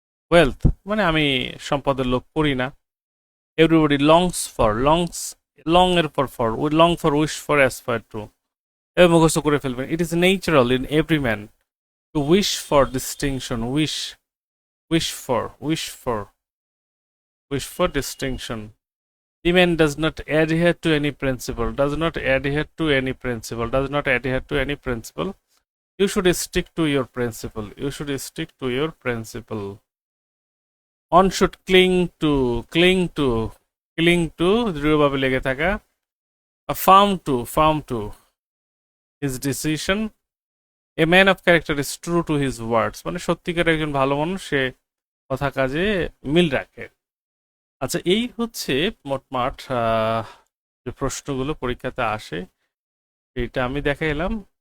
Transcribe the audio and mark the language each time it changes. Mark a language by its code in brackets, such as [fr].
[bn] Wealth, মানে আমি সম্পদের লোভ করি না। [en] everybody longs for, [bn] longs, long এর পর for, long for, wish for, aspire to, এ মুখস্থ করে ফেলবেন। [en] It is natural in every man to wish for distinction, wish, wish for, wish for, wish for distinction. The man does not adhere to any principle, does not adhere to any principle, does not adhere to any principle. You should stick to your principle, you should stick to your principle. On should cling to, cling to, cling to, [bn] দৃঢ়ভাবে লেগে থাকা। [en] Firm to, firm to his decision. A man of character is true to his words, [bn] মানে সত্যিকার একজন ভালো মানুষ, সে কথা কাজে মিল রাখে। আচ্ছা, এই হচ্ছে মোটমাট যে প্রশ্নগুলো পরীক্ষাতে আসে, এটা আমি দেখাইলাম।